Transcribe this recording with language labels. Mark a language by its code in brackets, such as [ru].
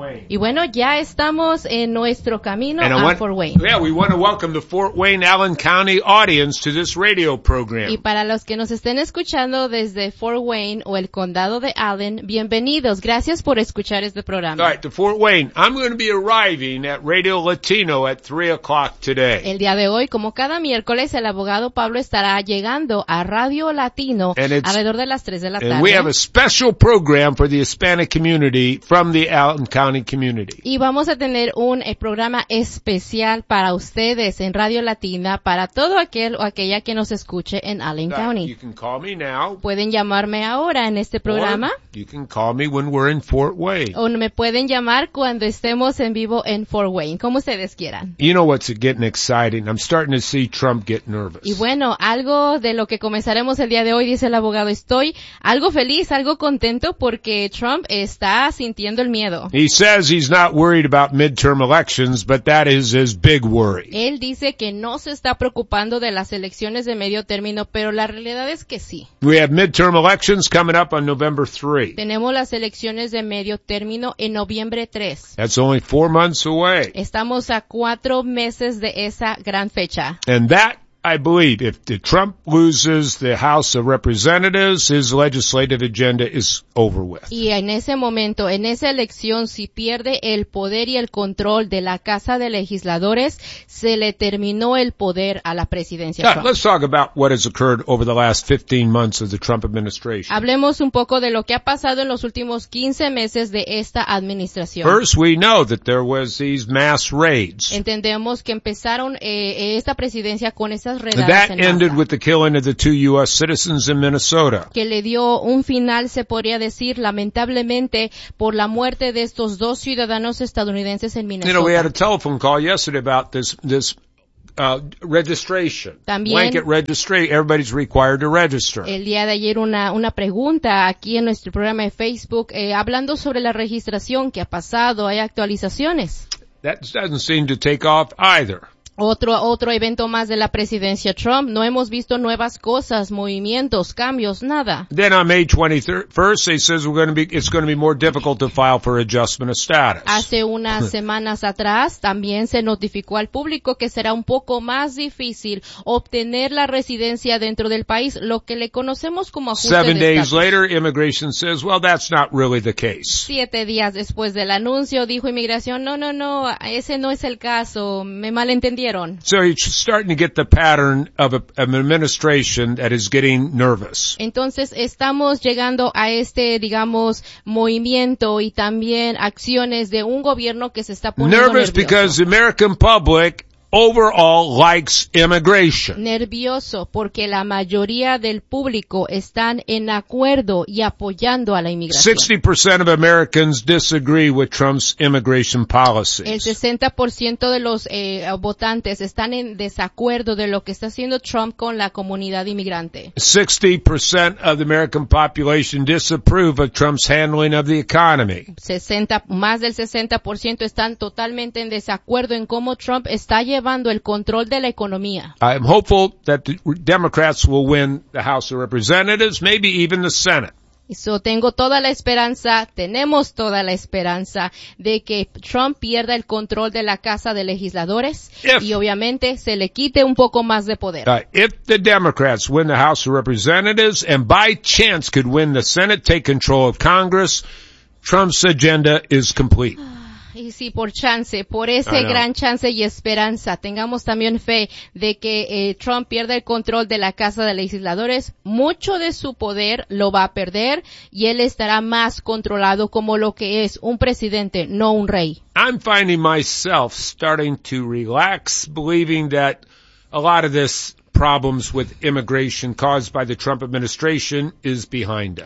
[es] Y bueno, ya estamos en nuestro camino a Fort Wayne. [en] Yeah, we want to welcome the Fort Wayne Allen County audience to this radio program. [es] Y para los que nos estén escuchando desde Fort Wayne o el condado de Allen, bienvenidos, gracias por escuchar este programa. [en] All right, to Fort Wayne, I'm going to be arriving at Radio Latino at 3:00 today. [es] El día de hoy, como cada miércoles, el abogado Pablo estará llegando a Radio Latino alrededor de las 3 de la tarde. [en] And we have a special program for the Hispanic community from the Allen County community. [es] Y vamos a tener un programa especial para ustedes en Radio Latina, para todo aquel o aquella que nos escuche en Allen County. [en] You can call me now. [es] Pueden llamarme ahora en este programa. [en] Or you can call me when we're in Fort Wayne. [es] O me pueden llamar cuando estemos en vivo en Fort Wayne, como ustedes quieran. [en] You know what's getting exciting? I'm starting to see Trump get nervous. [es] Y bueno, algo de lo que comenzaremos el día de hoy, dice el abogado, estoy algo feliz, algo contento porque Trump está sintiendo el miedo. [en] He says he's not worried about midterm elections, but that is his big worry. [es] Él dice que no se está preocupando de las elecciones de medio término, pero la realidad es que sí. [en] We have midterm elections coming up on November 3. [es] Tenemos las elecciones de medio término en noviembre 3. [en] That's only 4 months away. [es] Estamos a 4 meses de esa gran fecha. [en] And that, I believe, if the Trump loses the House of Representatives, his legislative agenda is over with. [es] Y en ese momento, en esa elección, si pierde el poder y el control de la Casa de Legisladores, se le terminó el poder a la presidencia. [en] Yeah, let's talk about what has occurred over the last 15 months of the Trump administration. [es] Hablemos un poco de lo que ha pasado en los últimos 15 meses de esta administración. [en] First, we know that there was these mass raids. [es] Entendemos que empezaron esta presidencia con ese [en] That ended with the killing of the 2 U.S. citizens in Minnesota. [es] Que le dio un final, se podría decir, lamentablemente, por la muerte de estos dos ciudadanos estadounidenses en Minnesota. [en] You know, we had a telephone call yesterday about this. Registration. [es] También, [en] blanket registration. Everybody's required to register. [es] El día de ayer una pregunta aquí en nuestro programa de Facebook, hablando sobre la registración, ¿qué ha pasado? ¿Hay actualizaciones? [en] That doesn't seem to take off either. [es] Otro evento más de la presidencia Trump. No hemos visto nuevas cosas, movimientos, cambios, nada. [en] Then on May 23rd, he says it's going to be more difficult to file for adjustment of status. [es] Hace unas semanas atrás también se notificó al público que será un poco más difícil obtener la residencia dentro del país, lo que le conocemos como ajuste de estatus. [en] 7 days later, immigration says, well, that's not really the case. [es] 7 días después del anuncio, dijo inmigración, no, ese no es el caso, me malentendí. [en] So he's starting to get the pattern of an administration that is getting nervous. [es] Entonces estamos llegando a este, digamos, movimiento y también acciones de un gobierno que se está poniendo [en] nervous because the American public overall likes immigration. [es] Nervioso porque la mayoría del público están en acuerdo y apoyando a la inmigración. [en] 60% of Americans disagree with Trump's immigration policies. [es] El 60% de los votantes están en desacuerdo de lo que está haciendo Trump con la comunidad inmigrante. [en] 60% of the American population disapprove of Trump's handling of the economy. [es] Más del 60% están totalmente en desacuerdo en cómo Trump está llevando el control de la economía. [en] I'm hopeful that the Democrats will win the House of Representatives, maybe even the Senate. [es] So tengo toda la esperanza, tenemos toda la esperanza de que Trump pierda el control de la Casa de Legisladores y obviamente se le quite un poco más de poder. [en] If the Democrats win the House of Representatives and by chance could win the Senate, take control of Congress, Trump's agenda is complete. [es] y sí, por chance, por ese gran chance y esperanza. Tengamos también fe de que Trump pierda el control de la Casa de Legisladores. Mucho de su poder lo va a perder y él estará más controlado como lo que es un presidente, no un rey. [en] I'm finding myself starting to relax, believing that a lot of this problems with immigration caused by the Trump administration is behind us.